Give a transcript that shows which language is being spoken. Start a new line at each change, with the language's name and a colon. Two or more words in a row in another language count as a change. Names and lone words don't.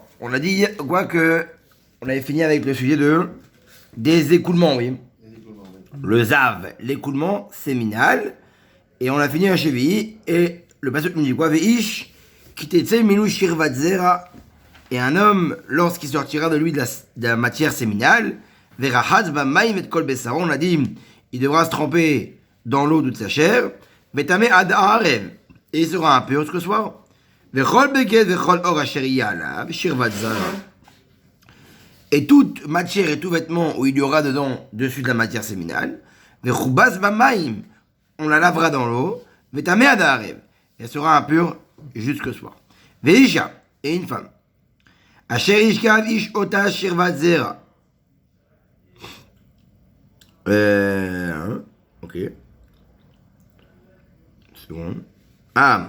French: On a dit quoi que on avait fini avec le sujet des écoulements, oui. Le Zav, l'écoulement séminal, et on a fini un Chevi, et le passage nous dit quoi?
Hebrew: ואיש, כי תצא ממנו שכבת זרע,
French: et un homme, lorsqu'il sortira de lui de la matière séminale,
Hebrew: ורחץ במים את כל בשרו,
French: on a dit, il devra se tremper dans l'eau toute sa chair,
Hebrew: וטמא עד הערב,
French: et il sera impur jusqu'au soir.
Hebrew: וכל בגד וכל עור אשר עליו שכבת זרע.
French: Et toute matière et tout vêtement où il y aura dedans, dessus de la matière séminale,
Hebrew: וכובס במים,
French: on la lavera dans l'eau,
Hebrew: וטמא עד הערב,
French: elle sera impure jusqu'au soir. Veisha, et une femme.
Hebrew: אשר ישכב איש אותה שכבת זרע.
French: Ok. C'est bon. Ah.